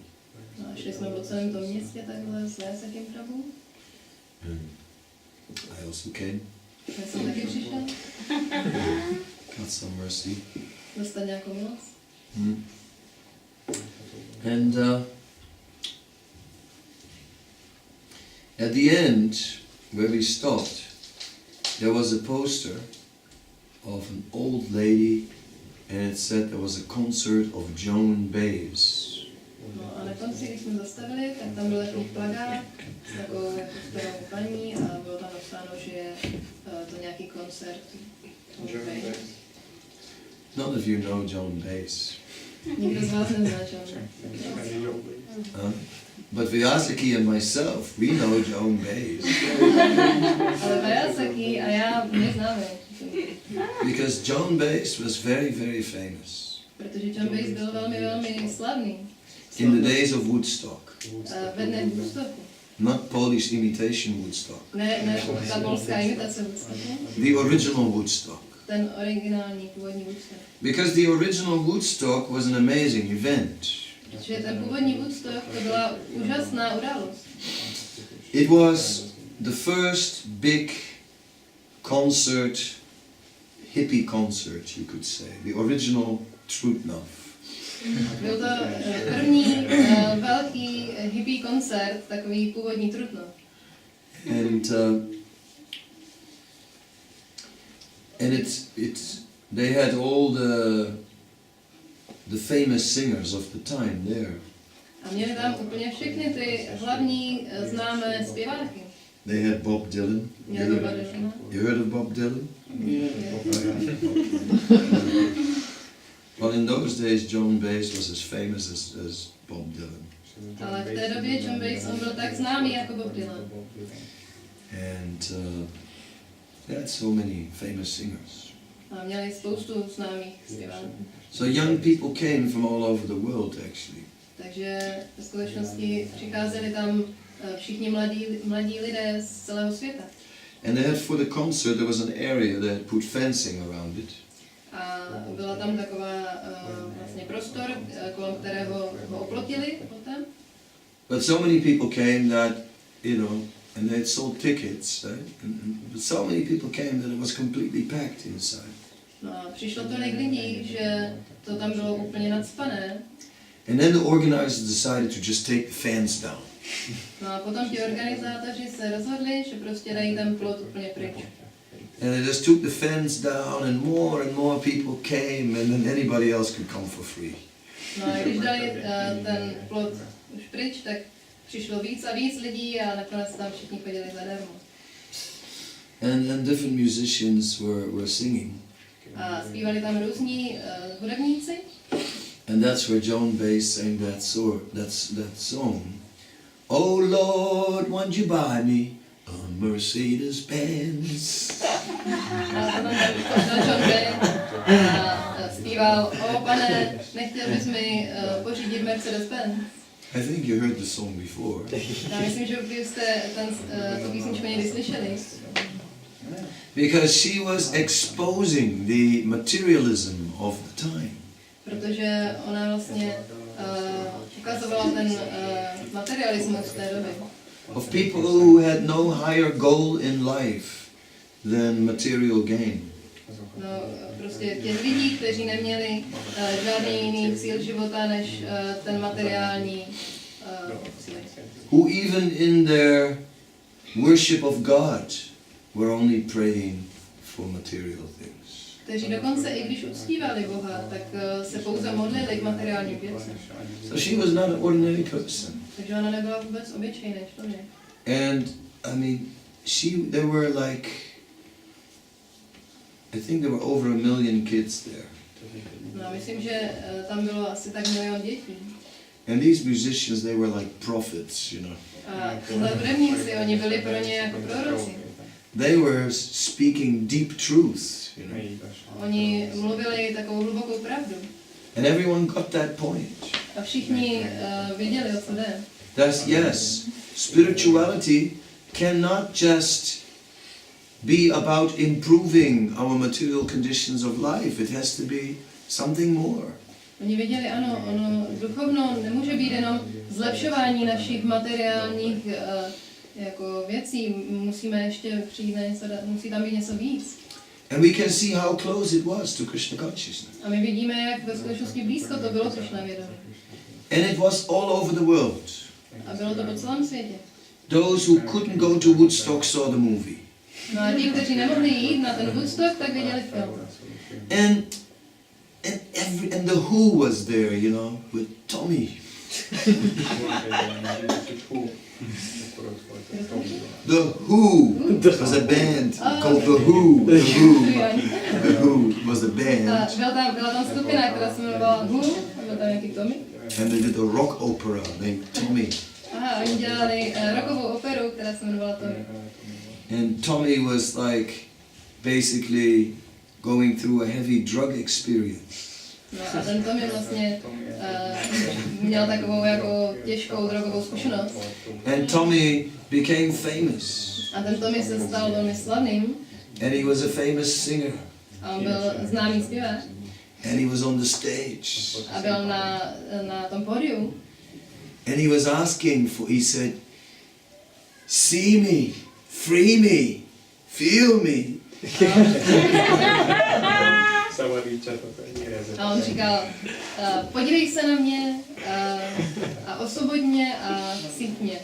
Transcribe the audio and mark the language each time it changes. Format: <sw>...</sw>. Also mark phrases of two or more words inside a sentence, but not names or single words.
<cs>No a šli jsme po celém tom městě takhle s Vajasakim Prabhu.</cs> <en>I also came.</en> <cs>Já jsem taky přišel.</cs> <en>Got some mercy.</en> <cs>Dostat nějakou milost.</cs> <en>And at the end, where we stopped, there was a poster of an old lady and it said there was a concert of Joan Baez.</en> <cs>No a na konci, když jsme zastavili, tak tam byl takový plakát s takovou jako starou paní a bylo tam napsáno, že je to nějaký koncert Joan Baez.</cs> <en>None of you know Joan Baez.</en> <cs>Nikdo z vás nezná Joan Baez.</cs> <en>But Vyasaki and myself, we know Joan Baez.</en> <cs>Ale Vyasaki a já neznáme.</cs> <en>Because Joan Baez was very, very famous.</en> <cs>Protože Joan Baez byl velmi, velmi slavný.</cs> <en>In the days of Woodstock.</en> <cs>Ve dnech Woodstocku.</cs> <en>Not Polish imitation Woodstock.</en> <cs>Ne, ta polská imitace Woodstocku.</cs> <en>The original Woodstock.</en> <cs>Ten originální, původní Woodstock.</cs> <en>Because the original Woodstock was an amazing event.</en> <cs>Protože ten původní Woodstock, to byla úžasná událost.</cs> <en>It was the first big concert, hippie concert, you could say. The original Trutnov.</en> <cs>Byl to první velký hippie koncert, takový původní Trutnov.</cs> <en>And it's they had all the famous singers of the time there.</en> <cs>A měli tam úplně všechny ty hlavní známé zpěváky.</cs> <en>They had Bob Dylan. You heard of Bob Dylan? Yeah. Well, in those days, Joan Baez was as famous as Bob Dylan.</en> <cs>Ale v té době Joan Baez, on byl tak známý jako Bob Dylan.</cs> <en>And they had so many famous singers.</en> <cs>A měli spoustu známých zpěváků.</cs> <en>So young people came from all over the world, actually.</en> <cs>Takže ve skutečnosti přicházeli tam všichni mladí lidé z celého světa.</cs> <en>And they had for the concert there was an area that put fencing around it.</en> <cs>A byla tam taková vlastně prostor, kolem kterého ho oplotili potom.</cs> <en>But so many people came that, you know, and they had sold tickets, right? But so many people came that it was completely packed inside.</en> <cs>No a přišlo tolik lidí, že to tam bylo úplně nacpané.</cs> <en>And then the organizers decided to just take the fence down.</en> <cs>No a potom ti organizátoři se rozhodli, že prostě dají ten plot úplně pryč.</cs> <en>And they just took the fence down and more people came and then anybody else could come for free.</en> <cs>No a když dali ten plot už pryč, tak přišlo víc a víc lidí a nakonec tam všichni chodili zadarmo.</cs> <en>And different musicians were singing.</en> <cs>A zpívali tam různí hudebníci.</cs> <en>And that's where Joan Baez sang that song. Oh Lord, won't you buy me a Mercedes-Benz?</en> <cs>A potom John Baez a zpíval, o pane, nechtěl bys mi pořídit Mercedes-Benz.</cs> <en>I think you heard the song before.</en> <cs>Já myslím, že už jste tu písničku někdy slyšeli.</cs> <en>Because she was exposing the materialism of the time.</en> <cs>Protože ona vlastně ukazovala ten materialismus té doby.</cs> <en>Of people who had no higher goal in life than material gain.</en> <cs>No, prostě těch lidí, kteří neměli žádný jiný cíl života než ten materiální cíl.</cs> <en>Who even in their worship of God were only praying for material things.</en> <cs>Kteří dokonce i když uctívali Boha, tak se pouze modlili k materiálním věcem.</cs> <en>So she was not an ordinary person.</en> <cs>Takže ona nebyla vůbec obyčejný člověk.</cs> <en>And I mean, there were like, I think there were over 1 million kids there.</en> <cs>No, myslím, že tam bylo asi tak 1 milion dětí.</cs> <en>And these musicians, they were like prophets, you know.</en> <cs>A tyhle hudebníci, oni byli pro ně jako proroci.</cs> <en>They were speaking deep truth, you know.</en> <cs>Oni mluvili takovou hlubokou pravdu.</cs> <en>And everyone got that point.</en> <cs>A všichni věděli, o co jde.</cs> <en>That's, yes, spirituality cannot just be about improving our material conditions of life. It has to be something more.</en> <cs>Oni věděli, ano, ono duchovno nemůže být jenom zlepšování našich materiálních jako věcí, musíme ještě přijít na něco, musí tam být něco víc.</cs> <en>And we can see how close it was to Krishna consciousness.</en> <cs>A my vidíme, jak ve skutečnosti blízko to bylo Krishna vědomí.</cs> <en>And it was all over the world.</en> <cs>A bylo to po celém světě.</cs> <en>Those who couldn't go to Woodstock saw the movie.</en> <cs>No a ti, kteří nemohli jít na ten Woodstock, tak viděli film.</cs> <en>And the Who was there, you know, with Tommy. The Who was a band called The Who. The Who was a band.</en> <cs>Byla tam skupina, která se jmenovala Who, byl tam nějaký Tommy.</cs> <en>And they did a rock opera named Tommy.</en> <cs>Aha, oni dělali rockovou operu, která se jmenovala Tommy.</cs> <en>And Tommy was like basically going through a heavy drug experience.</en> <cs>No a ten Tommy vlastně měl takovou jako těžkou drogovou zkušenost.</cs> <en>And Tommy became famous. A ten Tommy se stal velmi slavným. And he was a famous singer. A on byl známý zpěvák. And he was on the stage. A byl na tom pódiu. And he was asking for, he said, see me, free me, feel me.</en> <cs>A on říkal, podívej se na mě a osvobod mě a cít mě.</cs>